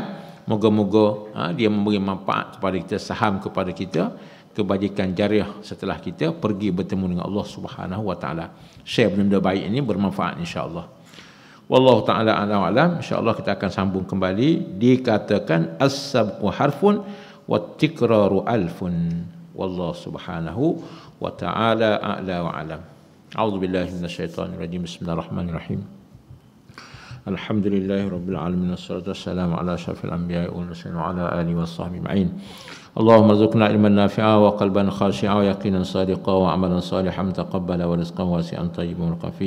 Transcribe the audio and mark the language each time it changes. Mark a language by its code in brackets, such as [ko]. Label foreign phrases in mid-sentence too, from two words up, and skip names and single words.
[ms] Moga-moga dia memberi manfaat kepada kita, saham kepada kita, kebajikan jariah setelah kita pergi bertemu dengan Allah Subhanahu wa taala. Share benda baik ini bermanfaat insya-Allah. [ar] والله تعالى أعلم وأعلم. [ms] Insya-Allah kita akan sambung kembali. [ar] Dikatakan السبق حرف والتكرار ألف. والله سبحانه وتعالى أعلى وأعلم. أعوذ بالله من الشيطان الرجيم. بسم الله الرحمن الرحيم. الحمد لله رب العالمين والصلاة والسلام على أشرف الأنبياء والمرسلين وعلى آله وصحبه أجمعين. اللهم ارزقنا علما نافعا وقلبا خاشعا ويقينا صادقا وعملا صالحا متقبلا ورزقا واسعا طيبا مباركا فيه.